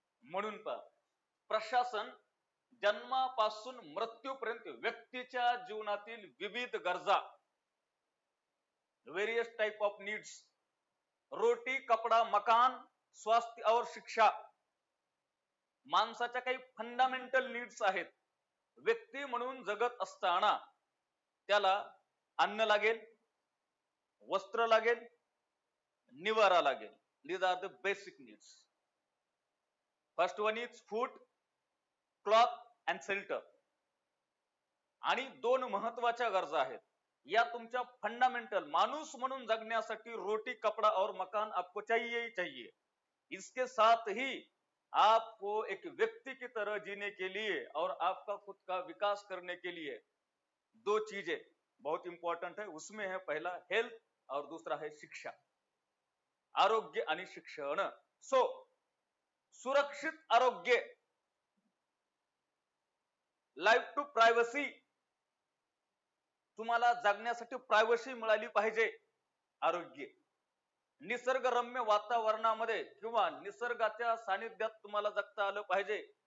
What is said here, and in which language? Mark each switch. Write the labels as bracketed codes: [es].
[mr] म्हणून प्रशासन जन्मापासून मृत्यूपर्यंत व्यक्तीच्या जीवनातील विविध गरजा, [en] various type of needs, [hi] रोटी कपडा मकान स्वास्थ्य और शिक्षा, [mr] माणसाच्या काही फंडामेंटल नीड्स आहेत. व्यक्ती म्हणून जगत असताना त्याला अन्न लागेल, वस्त्र लागेल, निवारा लागेल. [en] These are the basic needs. First one is food, cloth and shelter. [mr] आणि दोन महत्वाच्या गरजा आहेत या तुमच्या फंडामेंटल. माणूस म्हणून जगण्यासाठी [hi] रोटी कपड़ा और मकान आपको चाहिए ही चाहिए. इसके साथ ही आपको एक व्यक्ति की तरह जीने के लिए और आपका खुद का विकास करने के लिए दो चीजें बहुत इंपॉर्टेंट है. उसमें है पहला हेल्थ और दूसरा है शिक्षा, [mr] आरोग्य आणि शिक्षण. सो सुरक्षित आरोग्य, [en] life to privacy, [mr] तुम्हाला जगण्यासाठी प्रायव्हसी मिळाली पाहिजे. आरोग्य, निसर्गरम्य वातावरणामध्ये किंवा निसर्गाच्या सानिध्यात तुम्हाला जगता आलं पाहिजे.